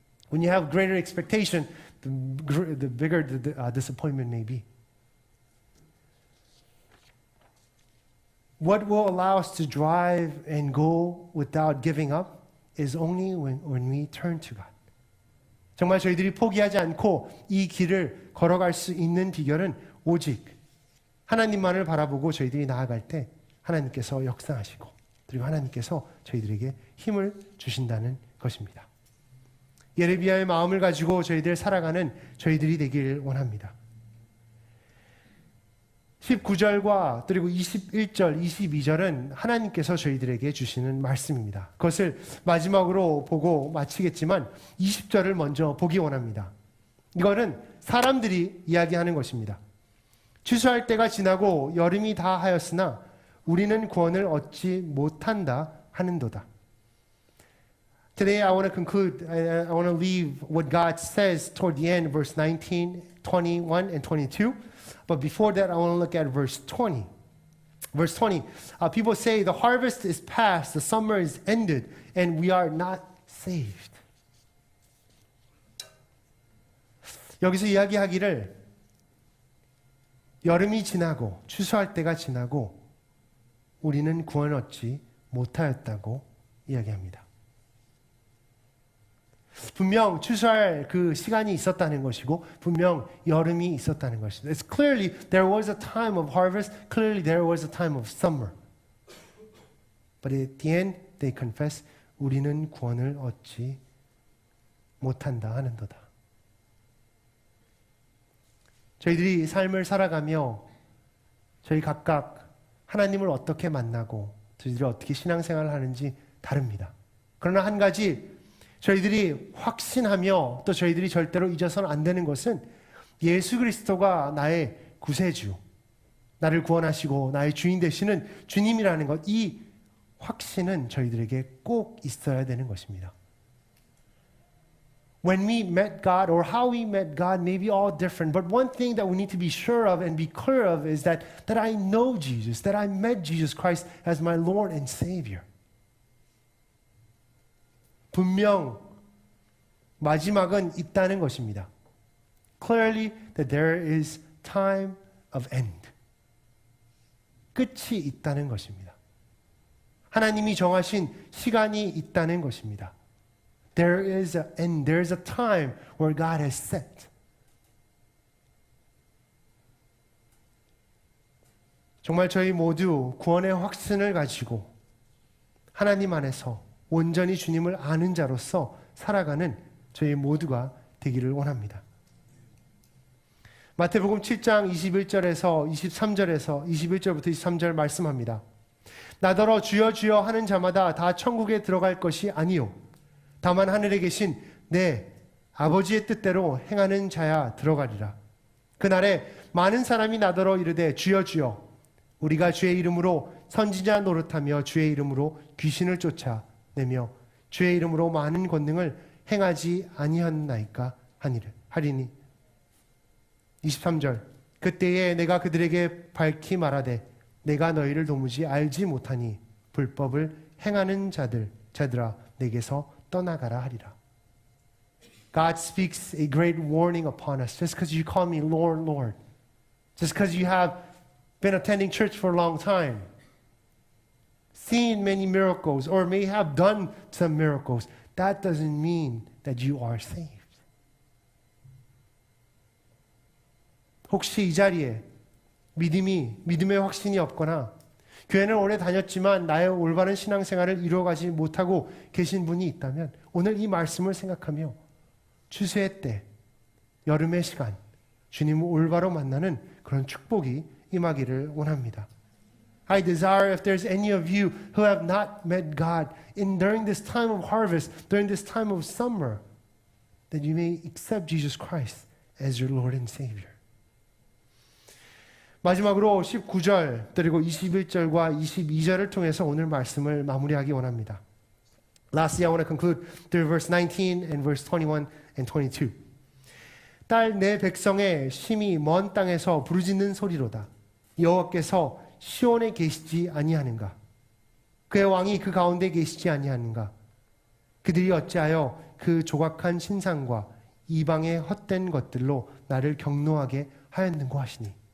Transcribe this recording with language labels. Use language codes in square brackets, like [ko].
[en] When you have greater expectation, the bigger the disappointment may be. What will allow us to drive and go without giving up is only when we turn to God. [ko] 정말 저희들이 포기하지 않고 이 길을 걸어갈 수 있는 비결은 오직 하나님만을 바라보고 저희들이 나아갈 때 하나님께서 역사하시고 그리고 하나님께서 저희들에게 힘을 주신다는 것입니다. 예레미야의 마음을 가지고 저희들 살아가는 저희들이 되길 원합니다. 19절과 그리고 21절, 22절은 하나님께서 저희들에게 주시는 말씀입니다. 그것을 마지막으로 보고 마치겠지만 20절을 먼저 보기 원합니다. 이거는 사람들이 이야기하는 것입니다. 추수할 때가 지나고 여름이 다 하였으나 우리는 구원을 얻지 못한다 하는도다. [en] Today I want to conclude, I want to leave what God says toward the end, verse 19, 21, and 22. But before that, I want to look at verse 20. Verse 20, people say the harvest is past, the summer is ended, and we are not saved. [ko] 여기서 이야기하기를 여름이 지나고 추수할 때가 지나고 우리는 구원 얻지 못하였다고 이야기합니다. 분명 추수할 그 시간이 있었다는 것이고 분명 여름이 있었다는 것입니다. [en] It's clearly there was a time of harvest. Clearly there was a time of summer. But at the end they confess [ko] 우리는 구원을 얻지 못한다 하는도다. 저희들이 삶을 살아가며 저희 각각 하나님을 어떻게 만나고 저희들이 어떻게 신앙생활을 하는지 다릅니다. 그러나 한 가지 저희들이 확신하며 또 저희들이 절대로 잊어서는 안 되는 것은 예수 그리스도가 나의 구세주, 나를 구원하시고 나의 주인 되시는 주님이라는 것, 이 확신은 저희들에게 꼭 있어야 되는 것입니다. [en] When we met God or how we met God may be all different, but one thing that we need to be sure of and be clear of is that I know Jesus, that I met Jesus Christ as my Lord and Savior. [ko] 분명 마지막은 있다는 것입니다. [en] Clearly that there is time of end. [ko] 끝이 있다는 것입니다. 하나님이 정하신 시간이 있다는 것입니다. [en] There is an end. There is a time where God has set. [ko] 정말 저희 모두 구원의 확신을 가지고 하나님 안에서 온전히 주님을 아는 자로서 살아가는 저희 모두가 되기를 원합니다. 마태복음 7장 21절에서 23절에서 21절부터 23절 말씀합니다. 나더러 주여 주여 하는 자마다 다 천국에 들어갈 것이 아니요 다만 하늘에 계신 내 아버지의 뜻대로 행하는 자야 들어가리라. 그날에 많은 사람이 나더러 이르되 주여 주여 우리가 주의 이름으로 선지자 노릇하며 주의 이름으로 귀신을 쫓아내며 주의 이름으로 많은 권능을 행하지 아니하나이까 하리니. 23절 그때에 내가 그들에게 밝히 말하되 내가 너희를 도무지 알지 못하니 불법을 행하는 자들아 내게서 떠나가라 하리라. [en] God speaks a great warning upon us. Just because you call me Lord, Lord, just because you have been attending church for a long time, seen many miracles, or may have done some miracles, that doesn't mean that you are saved. [ko] 혹시 이 자리에 믿음의 확신이 없거나 교회는 오래 다녔지만 나의 올바른 신앙생활을 이루어가지 못하고 계신 분이 있다면 오늘 이 말씀을 생각하며 추수의 때, 여름의 시간, 주님을 올바로 만나는 그런 축복이 임하기를 원합니다. [en] I desire if there's any of you who have not met God during this time of harvest, during this time of summer, that you may accept Jesus Christ as your Lord and Savior. [ko] 마지막으로 19절 그리고 21절과 22절을 통해서 오늘 말씀을 마무리하기 원합니다. [en] Lastly, I want to conclude through verse 19 and verse 21 and 22. [ko] 딸 내 백성의 심히 먼 땅에서 부르짖는 소리로다. 여호와께서 시온에 계시지 아니하는가? 그의 왕이 그 가운데 계시지 아니하는가? 그들이 어찌하여 그 조각한 신상과 이방의 헛된 것들로 나를 경노하게 하였는고 하시니.